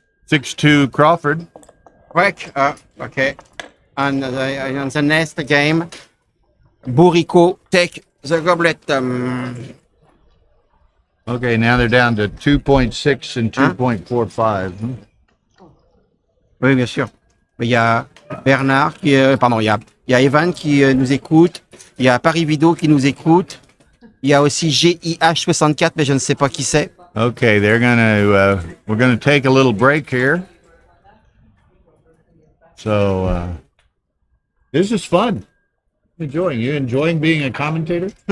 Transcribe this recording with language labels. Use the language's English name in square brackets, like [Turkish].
[English] 6-2 Crawford. Break, okay. And the next game, Bourrico take the goblet. Okay, now they're down to 2.6 and 2.45. [French] Oui, bien sûr. Il y a Bernard qui, pardon, il y a Evan qui nous écoute. Il y a Paris Video qui nous écoute. Il y a aussi GIH64, mais je ne sais pas qui c'est. [English] Okay, we're gonna take a little break here. So this is fun. You enjoying being a commentator?